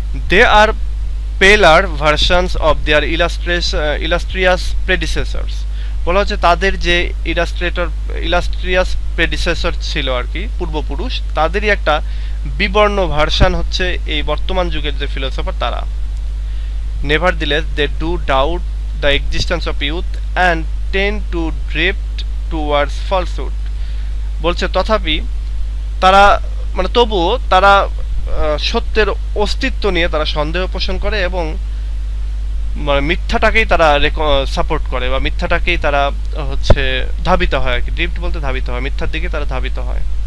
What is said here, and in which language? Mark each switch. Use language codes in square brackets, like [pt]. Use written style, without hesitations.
[en] They are paler versions of their illustrious predecessors. [bn] বলা হচ্ছে তাদের যে ইলাস্ট্রিয়াস প্রেডিসেসর ছিল আর কি, পূর্বপুরুষ, তাদেরই একটা বিবর্ণ ভার্সন হচ্ছে এই বর্তমান যুগের যে ফিলোসফার তারা। [en] Nevertheless, they do doubt the existence of youth and tend to drift towards falsehood. [bn] বলছে তথাপি তারা মানে তবুও তারা সত্যের অস্তিত্ব নিয়ে তারা সন্দেহ পোষণ করে এবং মানে মিথ্যাটাকেই তারা সাপোর্ট করে বা মিথ্যাটাকেই তারা হচ্ছে ধাবিত হয় আর কি। ড্রিফট বলতে ধাবিত হয়, মিথ্যার দিকে তারা ধাবিত হয়।